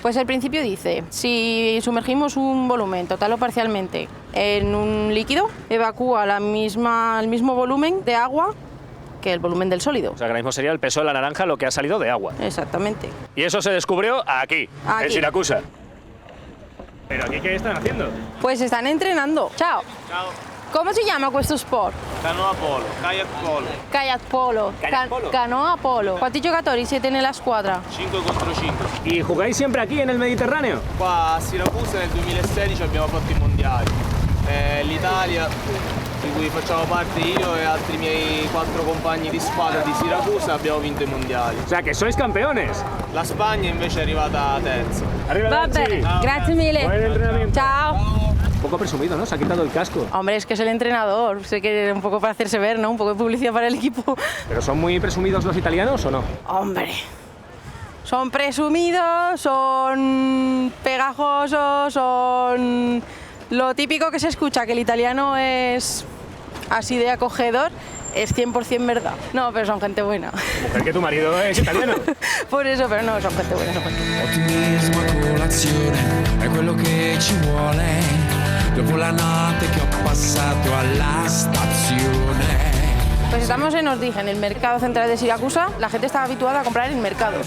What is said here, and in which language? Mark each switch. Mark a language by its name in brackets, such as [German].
[Spanish] Pues el principio dice, si sumergimos un volumen total o parcialmente en un líquido, evacúa el mismo volumen de agua que el volumen del sólido. O sea, que ahora mismo sería el peso de la naranja lo que ha salido de agua. Exactamente. Y eso se descubrió aquí, en Aquí. Siracusa. ¿Pero aquí qué están haciendo? Pues están entrenando. Ciao. [Italian] Ciao. Come si chiama questo sport? Canoa polo, kayak polo, Kayak polo. Kayak polo. Canoa polo. Quanti giocatori siete nella squadra? 5 contro 5. [Spanish] ¿Y jugáis siempre aquí en el Mediterráneo? [Italian] Qua a Siracusa nel 2016 abbiamo fatto i mondiali. L'Italia, di cui facciamo parte io e altri miei 4 compagni di squadra di Siracusa, abbiamo vinto i mondiali. [Spanish] O sea, que sois campeones. [Italian] La Spagna invece è arrivata terza. Va bene, grazie mille. [Spanish] Buen entrenamiento. [Italian] Ciao. [Spanish] Un poco presumido, ¿no? Se ha quitado el casco. Hombre, es que es el entrenador. Sé que un poco para hacerse ver, ¿no? Un poco de publicidad para el equipo. ¿Pero son muy presumidos los italianos o no? Hombre. Son presumidos, son pegajosos, son lo típico que se escucha, que el italiano es así de acogedor, es 100% verdad. No, pero son gente buena. Mujer, que tu marido es italiano. Por eso, pero no, son gente buena, son gente buena. [Italian] Ottimismo a colazione è quello che ci vuole dopo la notte che ho passato alla stazione. [Spanish] Pues estamos en Osdig, en el mercado central de Siracusa. La gente está habituada a comprar en mercados.